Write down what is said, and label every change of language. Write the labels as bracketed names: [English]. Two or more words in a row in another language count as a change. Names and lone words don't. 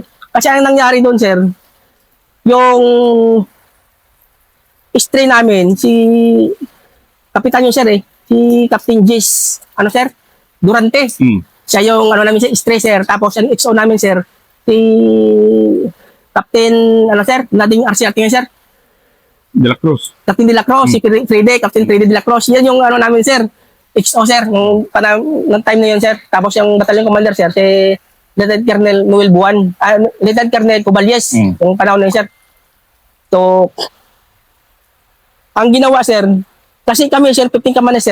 [Filipino] Kasi ang nangyari doon, sir, yung stray namin, si kapitan yung, sir, eh. Si Captain Jis, ano, sir? Durante. Siya yung, ano namin, stray, sir. Tapos, ang XO namin, sir, si Captain, ano, sir? Nading RCRT ngayon, sir. De la Cruz. Captain De La Cruz, si Fride, Captain Fride De La Cruz. Yan yung, ano namin, sir. XO, sir. Nung time na yun, sir. Tapos, yung [English] battalion commander, [Filipino] sir, si Lieutenant Colonel Noel Buwan. Lieutenant Colonel Cobalies. Yung panahon na yun, sir. So, ang ginawa, sir, kasi kami, sir, 15 kamanes, sir.